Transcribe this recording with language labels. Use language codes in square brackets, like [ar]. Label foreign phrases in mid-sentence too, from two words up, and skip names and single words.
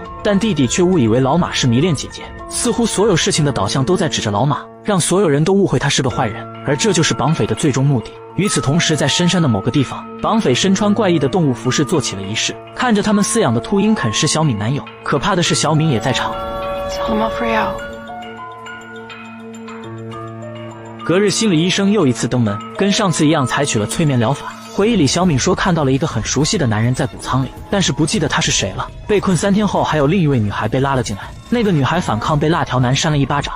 [zh] 但弟弟却误以为老马是迷恋姐姐，似乎所有事情的导向都在指着老马，让所有人都误会他是个坏人，而这就是绑匪的最终目的。与此同时，在深山的某个地方，绑匪身穿怪异的动物服饰做起了仪式，看着他们饲养的秃鹰啃食小敏男友。可怕的是，小敏也在场。 [nl] Allemaal voor jou。 [zh] 隔日，心理医生又一次登门，跟上次一样采取了催眠疗法。回忆里，小敏说看到了一个很熟悉的男人在谷仓里，但是不记得他是谁了。被困3天后，还有另一位女孩被拉了进来，那个女孩反抗，被辣条男扇了一巴掌。